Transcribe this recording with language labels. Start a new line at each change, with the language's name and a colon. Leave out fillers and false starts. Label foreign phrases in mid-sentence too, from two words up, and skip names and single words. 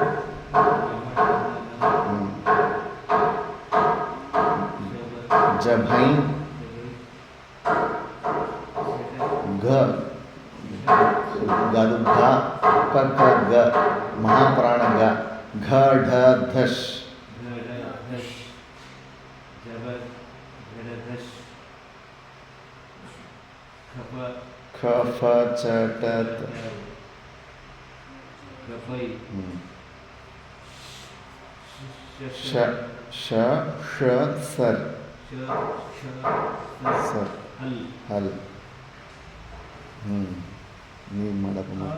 Kannada: ಜಭೈ ಘ, ಅದು ಘ ಕ ಕ ಗ ಮಹಾಪ್ರಾಣ ಗ. ಘ ಢ ಧಶ್. ख फ च ट त. ಶ ಶ ಶ ಸರ್ ಸರ್ ಹಲ್. ನೀವು ಮಾಡಪ್ಪ.